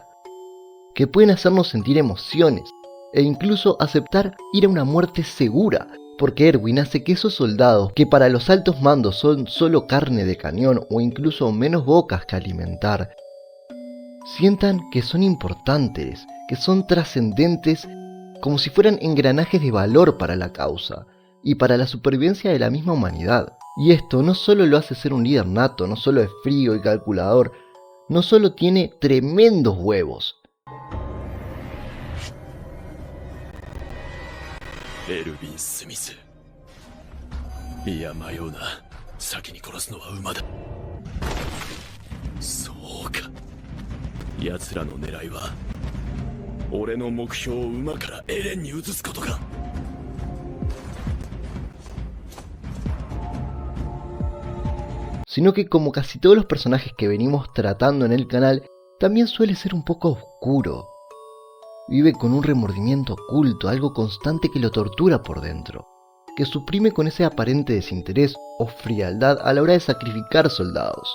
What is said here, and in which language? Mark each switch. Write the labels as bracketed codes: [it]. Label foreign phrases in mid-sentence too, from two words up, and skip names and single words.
[es] que pueden hacernos sentir emociones e incluso aceptar ir a una muerte segura, porque Erwin hace que esos soldados, que para los altos mandos son solo carne de cañón o incluso menos bocas que alimentar, sientan que son importantes, que son trascendentes, como si fueran engranajes de valor para la causa y para la supervivencia de la misma humanidad. Y esto no solo lo hace ser un líder nato, no solo es frío y calculador, no solo tiene tremendos huevos. [ja] エルヴィン・スミス。いや迷うな。先に殺すのは馬だ。そうか。奴らの狙いは俺の目標を馬からエレンに移すことか。 [es] Sino que como casi todos los personajes que venimos tratando en el canal, también suele ser un poco oscuro. Vive con un remordimiento oculto, algo constante que lo tortura por dentro, que suprime con ese aparente desinterés o frialdad a la hora de sacrificar soldados.